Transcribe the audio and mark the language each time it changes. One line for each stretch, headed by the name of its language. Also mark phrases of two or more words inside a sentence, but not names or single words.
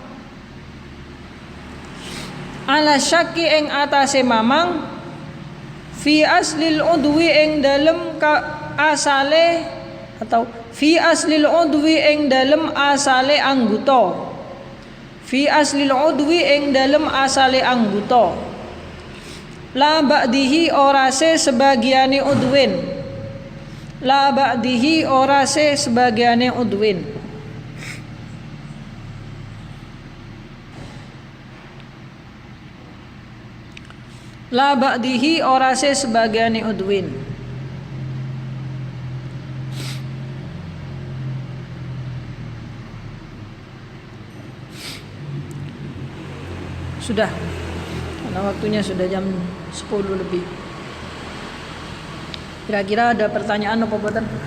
Arabic: ala syakki
Javanese: ing atase mamang,
Arabic: fi aslil udwi
Javanese: ing dalem asale, atau
Arabic: fi aslil udwi
Javanese: ing dalem asale anggota,
Arabic: fi aslil udwi
Javanese: ing dalem asale anggota,
Arabic: la ba'dihi
Javanese: ora se sebagiane udwin,
Arabic: la ba'dihi
Javanese: ora se sebagiane udwin,
Arabic: la ba'dihi
Javanese: ora se sebagiane udwin.
Indonesian: Sudah, karena waktunya sudah jam 10 lebih. Kira-kira ada pertanyaan apa buatan?